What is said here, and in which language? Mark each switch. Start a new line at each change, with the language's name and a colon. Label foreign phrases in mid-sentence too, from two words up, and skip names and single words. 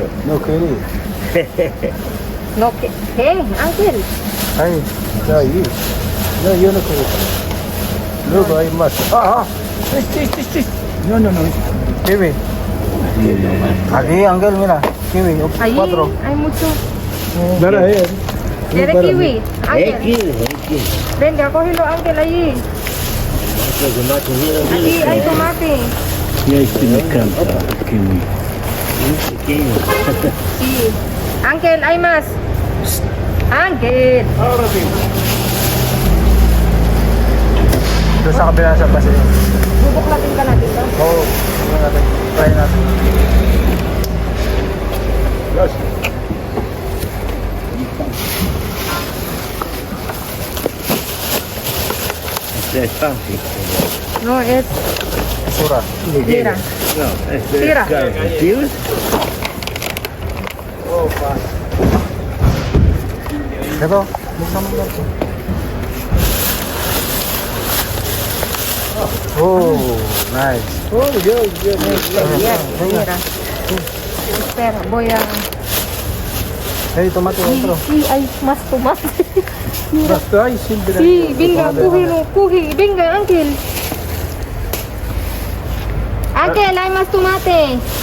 Spanish: No quería. no, ¿qué? Ángel, Ay, Está ahí. No, yo no quiero. Luego hay más. Este. No. Kiwi. Aquí, Ángel, mira. Kiwi, Ahí 4. hay mucho.
Filipino: Dala, ayan.
Spanish: ¿Quiere kiwi? Ángel, X. venga, cógelo, Ángel, allí. Aquí hay tomate. Y este me encanta, el kiwi. Pequeño. Sí. Ángel, hay más. Ángel. Ahora sí.
Filipino: Doon sa kabila sa base. Bubuklatin ka natin to. Oo, tingnan natin. Try natin. Yes.
Spanish: Este es fácil. No, es... Sura. Mira. No, este Tira. es carne. ¿Sí?
Filipino: Ito, buksan mo lang.
English: Oh, nice. Oh, good. Yes,
Spanish: mira. Espera, voy a... Hey, tomate otro. Sí, hay más tomate. Basta, ay, simple. Sí, venga, cógelo, coge. Venga, Ángel. Ángel, hay más tomate.